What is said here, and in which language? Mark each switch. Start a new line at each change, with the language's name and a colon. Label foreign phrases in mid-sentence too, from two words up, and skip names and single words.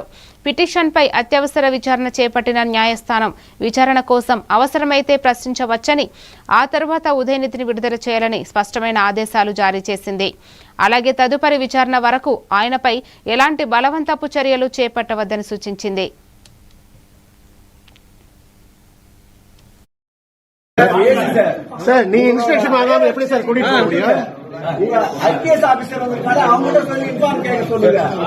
Telugu: పిటిషన్పై అత్యవసర విచారణ చేపట్టిన న్యాయస్థానం విచారణ కోసం అవసరమైతే ప్రశ్నించవచ్చని, ఆ తర్వాత ఉదయనిధిని విడుదల చేయాలని స్పష్టమైన ఆదేశాలు జారీ చేసింది. అలాగే తదుపరి విచారణ వరకు ఆయనపై ఎలాంటి బలవంతపు చర్యలు చేపట్టవద్దని సూచించింది.
English: IPS officer
Tamil: வந்திருக்காரு, அவங்க சொல்லி இன்ஃபார்ம் கேட்க சொல்லுங்க.